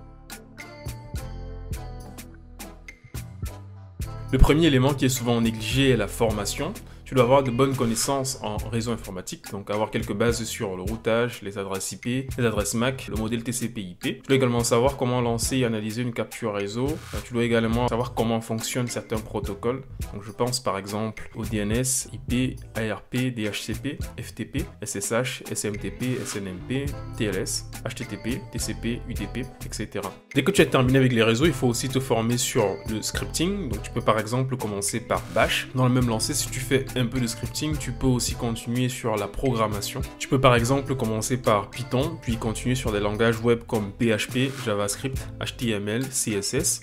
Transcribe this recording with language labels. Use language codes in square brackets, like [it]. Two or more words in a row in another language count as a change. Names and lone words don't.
[fr] Le premier élément qui est souvent négligé est la formation. Tu dois avoir de bonnes connaissances en réseau informatique, donc avoir quelques bases sur le routage, les adresses IP, les adresses MAC, le modèle TCP/IP. Tu dois également savoir comment lancer et analyser une capture réseau. Tu dois également savoir comment fonctionnent certains protocoles. Donc je pense par exemple au DNS, IP, ARP, DHCP, FTP, SSH, SMTP, SNMP, TLS, HTTP, TCP, UDP, etc. Dès que tu as terminé avec les réseaux, il faut aussi te former sur le scripting. Donc tu peux par exemple commencer par Bash. Dans le même lancé, si tu fais un peu de scripting, tu peux aussi continuer sur la programmation. Tu peux par exemple commencer par Python, puis continuer sur des langages web comme PHP, JavaScript, HTML, CSS.